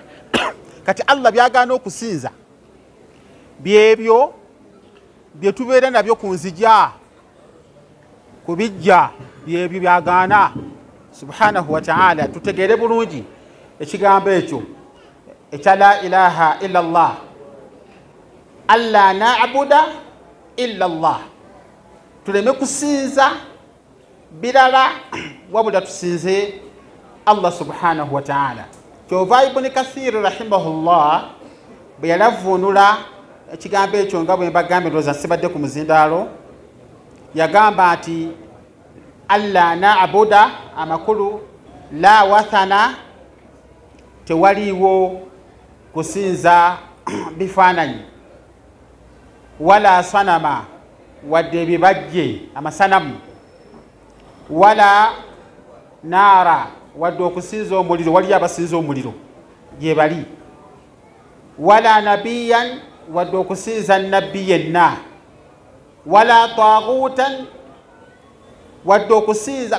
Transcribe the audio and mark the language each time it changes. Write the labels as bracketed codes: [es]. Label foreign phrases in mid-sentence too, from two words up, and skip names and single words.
[lg] Kati Allah byagaana okusinza byebyo bye tubeera nabyo ku nzija kubijja byebyo byagaana [ar] سبحانه وتعالى. [lg] Tutegeere bulungi ekigambo ekyo ekya [ar] لا إله إلا الله, ألا نعبد إلا الله, [lg] tuleme kusinza birala wabula tusinze Allah [ar] سبحانه وتعالى. [lg] Kyova Ibn Kathir rahimahullah bwe yalavunula ekigambo ekyo nga bwe mbagambe ndowooza sibadde ku muzindaalo, yagamba nti [ar] ألا نعبد [lg] amakulu la wathana, tewaliwo kusinza bifaananyi, [ar] ولا صنما [lg] wadde ebibajje amasanamu, [ar] ولا نارا [lg] wadde okusinza omuliro, waliyo abasinza omuliro gye bali, [ar] ولا نبيا [lg] wadde okusinza nabbi yenna, [ar] ولا طاغوتا [lg] wadde okusinza.